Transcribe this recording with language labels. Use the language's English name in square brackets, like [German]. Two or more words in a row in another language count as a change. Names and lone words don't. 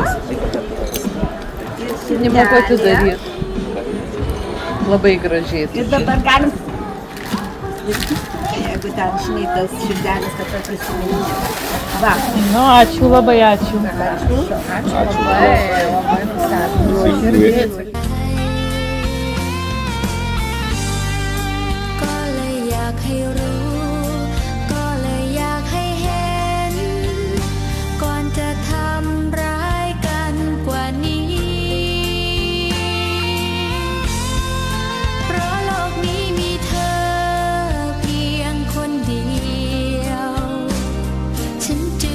[Lithuanian] Nemoku atidaryti. Labai gražiai. Ir dabar galim, jeigu ten žinai tas širdelis, kad prisiminti. Va. Nu, ačiū labai, ačiū. Ačiū labai. [Thai] ก็เลยอยากให้รู้ ก็เลยอยากให้เห็น ก่อนจะทำร้ายกันกว่านี้ เพราะโลกนี้มีเธอเพียงคนเดียว ฉันจึ